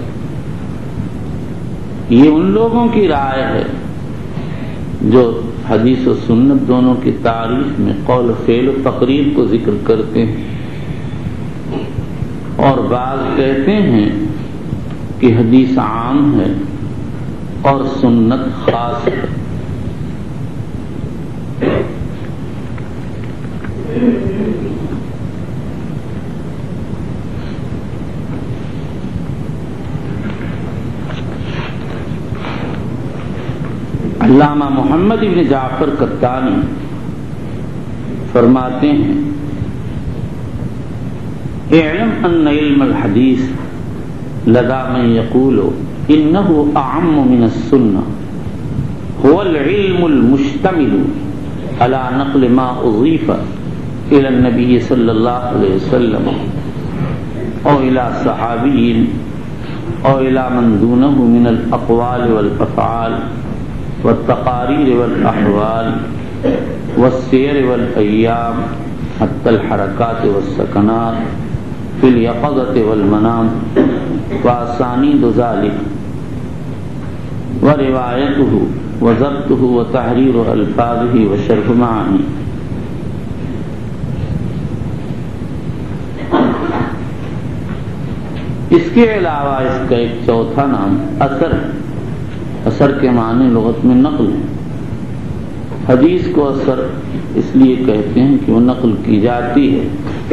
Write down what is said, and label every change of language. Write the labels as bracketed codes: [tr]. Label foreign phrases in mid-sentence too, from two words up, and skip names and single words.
[ur] یہ ان لوگوں کی رائے ہے جو حدیث و سنت دونوں کی تعریف میں قول و فعل و تقریر کو ذکر کرتے ہیں، اور بعض کہتے ہیں کہ حدیث عام ہے اور سنت خاص ہے۔ [ar] علامہ محمد بن جعفر قطانی [ur] فرماتے ہیں، [ar] اعلم ان علم الحدیث لدى من يقول انه اعم من السنة هو العلم المشتمل على نقل ما اضيف الى النبي صلى الله عليه وسلم او الى صحابي او الى من دونه من الاقوال والافعال والتقارير والأحوال والسير والأيام حتى الحركات والسكنات في اليقظة والمنام وأسانيد ذلك وروايته وضبطه وتحرير ألفاظه وشرح معانيه۔ [ur] اس کے علاوہ اس کا ایک چوتھا نام اثر ہے۔ اثر کے معنی لغت میں نقل ہے۔ حدیث کو اثر اس لیے کہتے ہیں کہ وہ نقل کی جاتی ہے۔